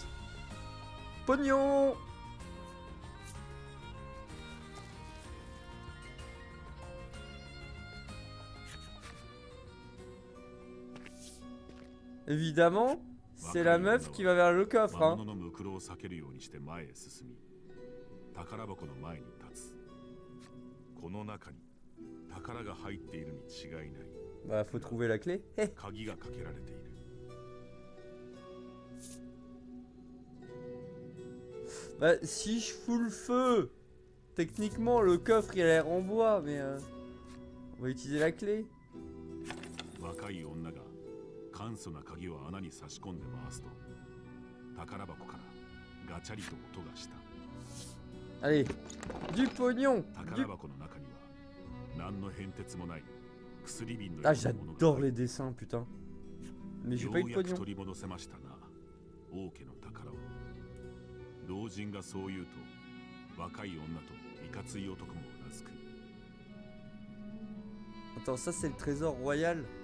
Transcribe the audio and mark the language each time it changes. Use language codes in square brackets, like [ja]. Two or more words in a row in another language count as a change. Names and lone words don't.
[fr] Pognon! Évidemment, c'est la meuf qui va vers le coffre, hein. [ja] 宝箱の前に立つ。この中に宝が入っているに違いない。 [fr] Bah, faut trouver la clé. [ja] 鍵がかけられている。 [fr] Bah, si je fous le feu, techniquement le coffre il a l'air en bois, mais on va utiliser la clé. [ja] 若い女が簡素な鍵を穴に差し込んで回すと、宝箱からガチャリと音がした。 [fr] Allez, du pognon. Ah, j'adore les dessins, putain. Mais j'ai pas eu de pognon. Attends, ça c'est le trésor royal.